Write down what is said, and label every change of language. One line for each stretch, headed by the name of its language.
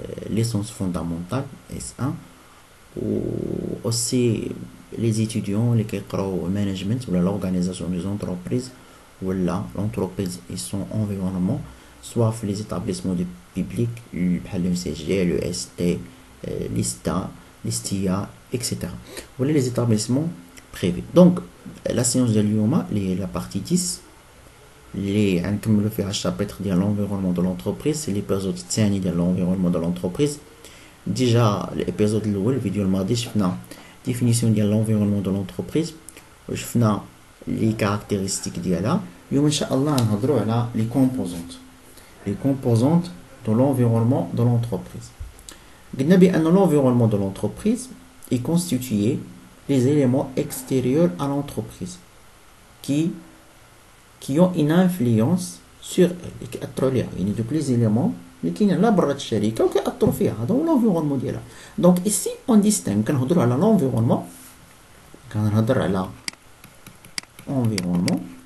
Arabic: ليسونس فوندامونتال اس 1 و اوسي لي زيتيديون اللي كيقراو مانجمنت ولا لورغانيزاسيون دي زونتربريز ولا لونتربريز اي سون انفيرونمون
French: soit les établissements du public
Arabic: بحال l'UCG, l'EST, l'ISTA, l'ISTIA, etc.
French: Voilà les établissements privés. Donc la séance de l'IOMA, la partie 10,
Arabic: اللي غنكملوا فيها الشابتر ديال
French: l'environnement de l'entreprise, c'est l'épisode
Arabic: الثاني ديال
French: l'environnement de l'entreprise.
Arabic: ديجا الابيزود الاول الفيديو الماضي شفنا ديفينيسيون ديال l'environnement de l'entreprise وشفنا لي كاركتيرستيك ديالها. اليوم ان شاء الله نهضروا على لي كومبوزونت
French: les composantes de l'environnement de l'entreprise. L'environnement de l'entreprise est constitué des éléments extérieurs à l'entreprise qui ont une influence sur elle. Donc les éléments qui sont là
Arabic: برا الشركة وكيأثروا فيها هذا هو l'environnement ديالها.
French: Donc ici on distingue
Arabic: كنهضروا على
French: l'environnement
Arabic: كنهضر على
French: environnement